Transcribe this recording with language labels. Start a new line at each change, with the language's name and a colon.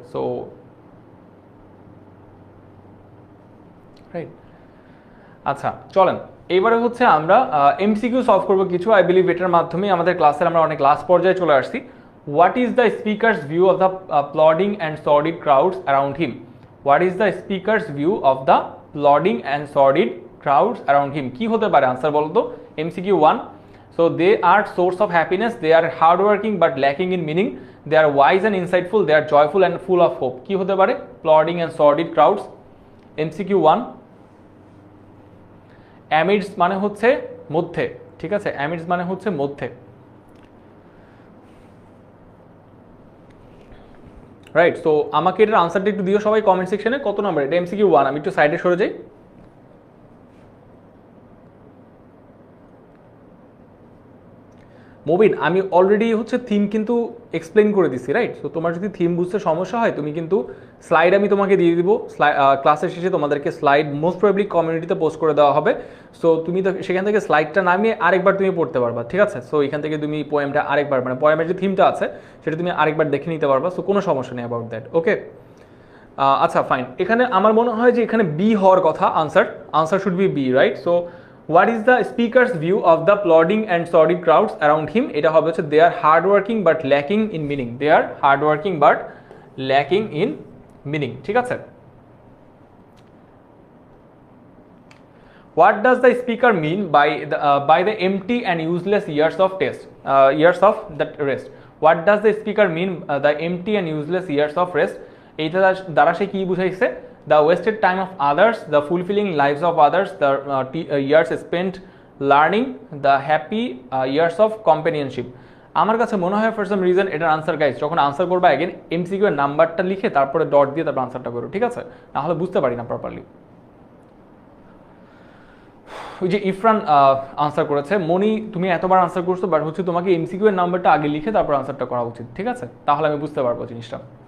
Bangla: So right, আচ্ছা চলেন এইবারে হচ্ছে আমরা এমসিকিউ সলভ করবো কিছু।
English: I believe
Bangla: এটার মাধ্যমে আমাদের ক্লাসের আমরা অনেক লাস্ট পর্যায়ে চলে আসছি।
English: What is the speaker's view of the plodding and sordid crowds around him? What is the speaker's view of the plodding and sordid crowds around him?
Bangla: কি হতে পারে আনসার বলো তো?
English: MCQ 1, so they are source of happiness, they are hardworking but lacking in meaning, they are wise and insightful, they are joyful and full of hope.
Bangla: কি হতে পারে
English: plodding and sordid crowds?
Bangla: MCQ 1, amidst মানে হচ্ছে মধ্যে, ঠিক আছে, amidst মানে হচ্ছে মধ্যে, রাইট। সো আমাকে এটার আনসারটা একটু দিও সবাই কমেন্ট সেকশনে, কত নাম্বার এটা? MCQ 1, আমি একটু সাইডে সরে যাই। মোবিন, আমি অলরেডি হচ্ছে থিম কিন্তু এক্সপ্লেন করে দিছি, রাইট। সো তোমার যদি থিম বুঝতে সমস্যা হয় তুমি কিন্তু স্লাইড আমি তোমাকে দিয়ে দিব, ক্লাসের শেষে তোমাদেরকে স্লাইড মোস্ট প্রবাবলি কমিউনিটিতে পোস্ট করে দেওয়া হবে। সো তুমি তো সেখান থেকে স্লাইডটা নামিয়ে আরেকবার তুমি পড়তে পারবা, ঠিক আছে। সো এখান থেকে তুমি পোয়েমটা আরেকবার, মানে পোয়েমের যে থিমটা আছে সেটা তুমি আরেকবার দেখে নিতে পারবা। সো কোনো সমস্যা নেই অ্যাবাউট দ্যাট, ওকে। আচ্ছা ফাইন, এখানে আমার মনে হয় যে এখানে বি হওয়ার কথা,
English: answer should be B,
Bangla: right.
English: So what is the speaker's view of the plodding and sordid crowds around him?
Bangla: এটা হবে হচ্ছে
English: they are hardworking but lacking in meaning, they are hardworking but lacking in meaning,
Bangla: ঠিক আছে।
English: what does the speaker mean by the empty and useless years of that rest? what does the speaker mean the empty and useless years of rest?
Bangla: এইটা দ্বারা সে কি বুঝাইছে?
English: The wasted time of others, the fulfilling lives of others, the years spent learning, the happy years of companionship.
Bangla: আমার কাছে মনে হয়
English: for some reason
Bangla: এটার answer guys, যখন আনসার করবা অ্যাগেন এমসিকিউ এর নাম্বারটা লিখে তারপরে ডট দিয়ে তারপর আনসারটা করো, ঠিক আছে, না হলে বুঝতে পারি না প্রপারলি। ওই যে ইফরান আনসার করেছে, মনি তুমি এতবার আনসার করছো, বাট হচ্ছে তোমাকে এমসিকিউ এর নাম্বারটা আগে লিখে তারপর আনসারটা করা উচিত, ঠিক আছে, তাহলে আমি বুঝতে পারবো জিনিসটা।